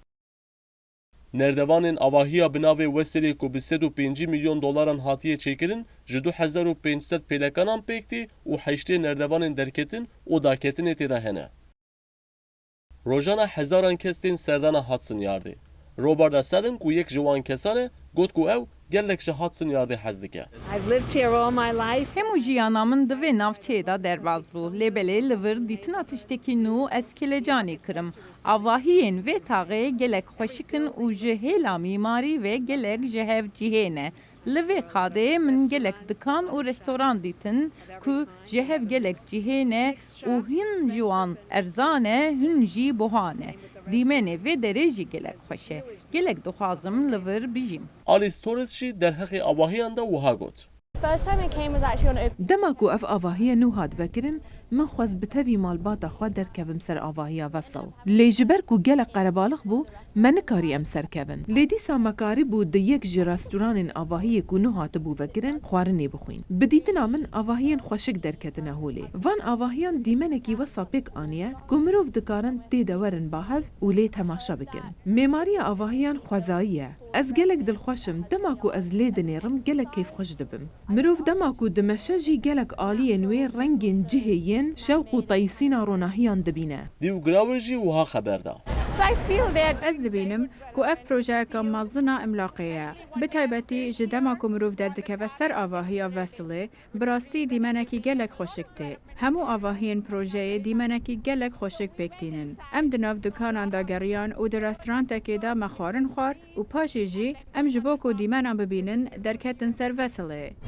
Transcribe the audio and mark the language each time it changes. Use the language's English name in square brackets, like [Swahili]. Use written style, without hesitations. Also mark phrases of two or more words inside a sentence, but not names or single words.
[Kurdish] Nerdevanên avahiya bi navê Weselê ku bi 105 milyon dolaran hatiye çêkirin, ji 2500 pêlekanan pêktî û heştê nerdevanên derketin û daketinê têda hene. Rojana hezaran kes tên serdana Hudson Yardê. Robert Seddon ku yek ji wan kesan e, got ku ew gelek ji Hudson Yardê hez dike. [English] I've lived here all my life. [Kurdish] Hemû jiyana min di vê navçeyê de derbas bû. Lêbelê li vir dîtina tiştekî nû ez kelecanê kirim. Avahiyên vê taxê gelek xweşikin û ji hêla mîmarî ve gelek ji hev cihê ne. Li vê qadê min gelek dikan û restoran dîtin ku ji hev gelek cihê ne û hin ji wan erzan e, hin jî buha ne. Dîmenê vê derê jî gelek xweş e. Gelek dixwazim li vir bijîm. Alice Torres jî derhexê avahiyan de wiha got. [English] First time I came was actually on open. [Kurdish] Dema ku ev avahiya nû hat vekirin, min xwez bi tevî malbata xwe derkevim ser avahiya vesel. Lê ji ber ku gelek qerebalix bû, me nikarî em serkevin. Lê dîsa me karî bû di yek ji restoranên avahiyê ku nû hatibû vekirin, xwarinê bixwîn. Bi dîtina min avahiyên xweşik derketine holê. Van avahiyan dîmenekî wesa pêk aniye ku mirov dikarin tê de werin bahev û lê temaşa bikin. Mêmariya avahiyan xwezayî ye. Ez gelek dilxweşim, dema ku ez lê dinêrim gelek kêfxweş dibim. Mirov dema ku dimeşe jî gelek aliyên wê rengên cihê yên şewq û tayîsîna ronahiyan dibîne. Dîw girawê jî wiha xeber da. [English] So I feel that [Kurdish] Ez dibînim ku ev projeyeka mezina emlaqê ye. Bi taybetî ji dema ku mirov derdikeve ser avahiya vesilê, bi rastî dîmenekî gelek xweşik tê. Hemû avahiyên projeyê dîmenekî gelek xweşik pêktînin. Em di nav dikanan da geriyan û di restorantekê de me xwarin xwar û paşê jî em ji bo ku dîmenan bibînin derketin ser vesilê.